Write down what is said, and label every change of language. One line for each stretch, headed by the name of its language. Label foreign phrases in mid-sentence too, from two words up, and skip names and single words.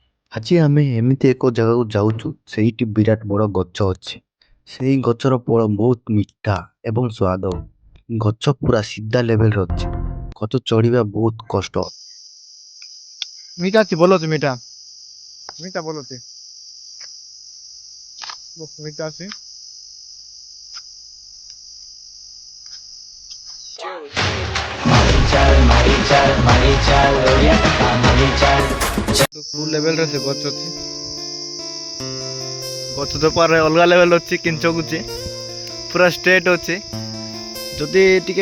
Odia: ଆଜି ଆମେ ଏମିତି ଏକ ଜାଗାକୁ ଯାଉଛୁ ସେଇଠି ବିରାଟ ବଡ଼ ଗଛ ଅଛି। ସେଇ ଗଛର ଫଳ ବହୁତ ମିଠା ଏବଂ ସ୍ୱାଦ। ଗଛ ପୁରା ସିଧା ଲେଭେଲରେ ଅଛି। ଗଛ ଚଢ଼ିବା ବହୁତ କଷ୍ଟ।
Bangla: মিঠা আছে বলো তো মিঠা মিঠা বলো তো মিঠা আছে
Odia: କୋଉ ଲେଭେଲରେ ସେ ଗଛ ଅଛି ଗଛ ତ ପାରେ ଅଲଗା ଲେଭେଲ ଅଛି କିଞ୍ଚକୁଛି ପୁରା ଷ୍ଟ୍ରେଟ୍ ଅଛି ଯଦି ଟିକେ